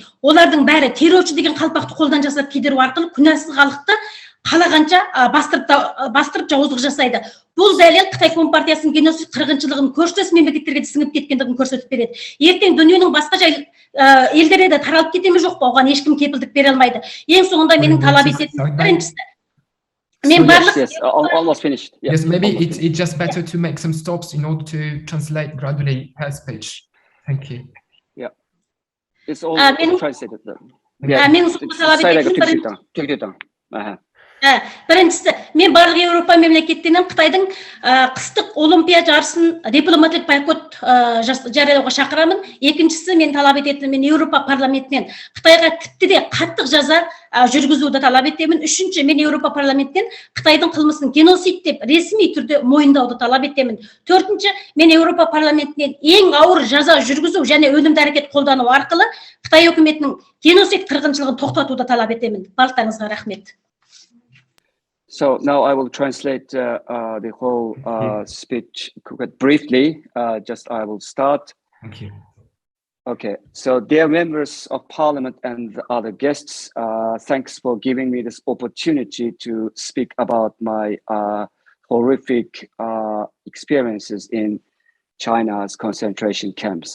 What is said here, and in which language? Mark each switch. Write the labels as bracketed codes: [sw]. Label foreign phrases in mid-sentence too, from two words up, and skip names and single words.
[kk] Олардың бәрі терроршы деген қалпақты қолдан жасап кидіру арқылы күнәсіз халықты қалағанша бастырып жауыздық жасайды. Бұл дәлел Қытай Компартиясының геноцид қырғыншылығын көршілес мемлекеттерге сіңіп кеткендігін көрсетіп береді. Ертең дүниенің басқа елдерде де таралып кете ме жоқ па, оған ешкім кепілдік бере алмайды. Ең соңында менің талап ететінім біріншісі. [en] Almost finished. Yes, maybe it's just better to make some stops in order to translate gradually her speech. Thank you. Yeah. It's all translated. [kk] Менің соңында талап ететінім біріншісі, мен барлық Еуропа мемлекеттерінен Қытайдың қыстық олимпия жарысын дипломатик бойкот жариялауға шақырамын. Екіншісі, мен талап ететінім, мен Еуропа парламентінен Қытайға тіпті де қаттық жаза жүргізуді талап етемін. Үшінші, мен Еуропа парламентінен Қытайдың қылмысын геноцид деп ресми түрде мойындауды талап етемін. Төртінші, мен Еуропа парламентінен ең ауыр жаза жүргізу және өлімді әрекет қолдану арқылы Қытай үкіметінің геноцид қырғыншылығын тоқтатуды талап етемін. Барлықтарыңызға рахмет. [en] So now I will translate the whole speech quite briefly. Just I will start. Thank you. Okay, so dear members of Parliament and other guests, thanks for giving me this opportunity to speak about my horrific experiences in China's concentration camps.